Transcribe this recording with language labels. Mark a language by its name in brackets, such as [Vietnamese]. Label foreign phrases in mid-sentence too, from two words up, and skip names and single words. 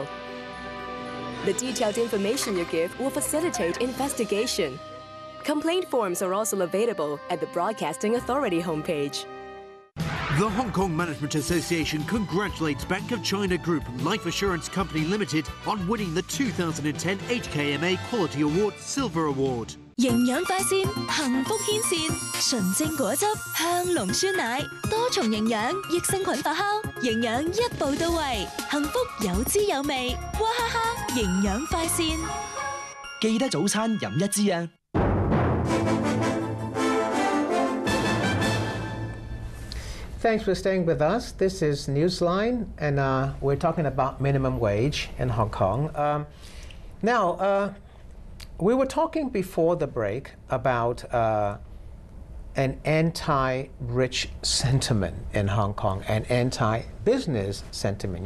[English] The detailed information you give will facilitate investigation. Complaint forms are also available at the Broadcasting Authority homepage. The Hong Kong Management Association congratulates Bank of China Group Life Assurance Company Limited on winning the 2010 HKMA Quality Award Silver Award. [Cantonese] 營養快線，幸福牽線，純正果汁，香濃酸奶，多重營養，益生菌發酵，營養一步到位，幸福有滋有味，哇哈哈！營養快線，記得早餐飲一支啊！ [English] Thanks for staying with us. This is Newsline, and we're talking about minimum wage in Hong Kong. We were talking before the break about an anti-rich sentiment in Hong Kong, an anti-business sentiment.